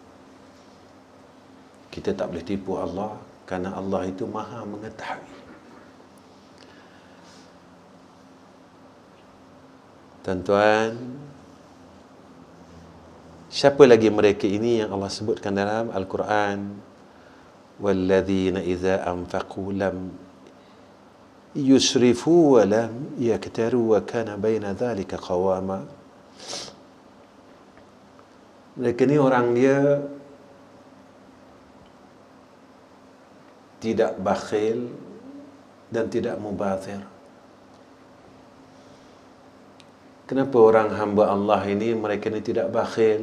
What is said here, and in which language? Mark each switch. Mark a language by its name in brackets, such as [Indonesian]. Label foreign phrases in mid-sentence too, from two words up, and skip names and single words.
[Malay] Kita tak boleh tipu Allah, kerana Allah itu maha mengetahui. Tuan-tuan, siapa lagi mereka ini yang Allah sebutkan dalam Al-Quran? [Arabic] والذين إذا أنفقوا لم يسرفوا ولم يقتروا وكان بين ذلك قواما. [Malay] Mereka ni orang dia tidak bakhil dan tidak mubazir. Kenapa orang hamba Allah ini mereka ni tidak bakhil?